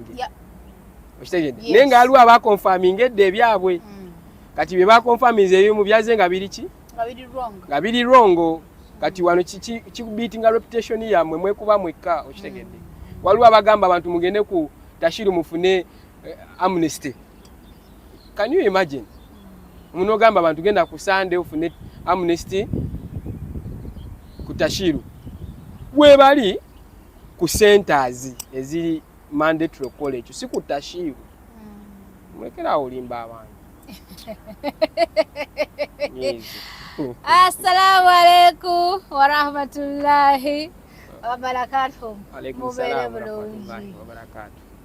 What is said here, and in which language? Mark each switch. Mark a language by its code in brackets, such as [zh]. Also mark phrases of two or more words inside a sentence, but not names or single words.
[lg] Okitegedde naye nga waliwo abakonfirming edda ebyabwe. Kati bye bakonfirming ebimu byaze nga biri ki? Nga biri wrong. Kati wano kikubiitinga reputation yammwe mwekuba mwekka. Okitegedde waliwo abagamba abantu mugende ku Tashiru mufune amnesty. [en] Can you imagine? [lg] Muno gamba abantu genda ku Sunday ufune amnesty ku Tashiru. Webali ku centers eziri [en] mandatory college [lg] si ku Tashiru. Mwekera olimba abantu. [ar] السلام عليكم ورحمة الله وبركاته. عليكم السلام ورحمة الله وبركاته.